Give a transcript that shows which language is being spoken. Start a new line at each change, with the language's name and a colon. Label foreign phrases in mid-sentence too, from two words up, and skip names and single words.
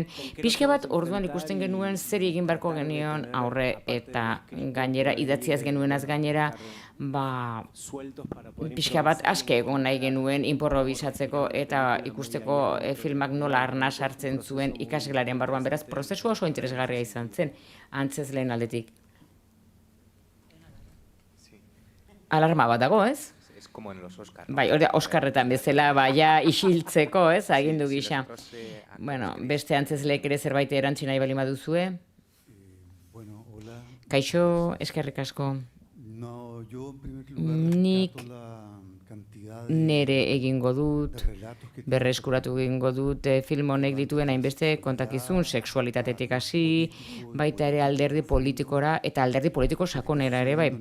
Basque: Pixka bat orduan ikusten genuen zer egin beharko genion aurre eta gainera, idatziaz genuenaz gainera, pixka bat aske egon nahi genuen improvisatzeko eta ikusteko filmak nola arnas hartzen zuen ikasgelaren barruan, beraz prozesu oso interesgarria izan zen, antzezleen aldetik. Alarma bat dago, ez?
Spanish: Es como en los Oscars.
Basque: Bai, hori Oscarretan bezala, ja isiltzeko, ez, agindu gisa. Bueno, beste antzezleek ere zerbait erantzi nahi bali baduzue. Kaixo, eskerrik asko. Nik nere egingo dut, berreskuratu egingo dut film honek dituen hainbeste kontakizun sexualitatetik hasi, baita ere alderdi politikora eta alderdi politiko sakonera ere bai.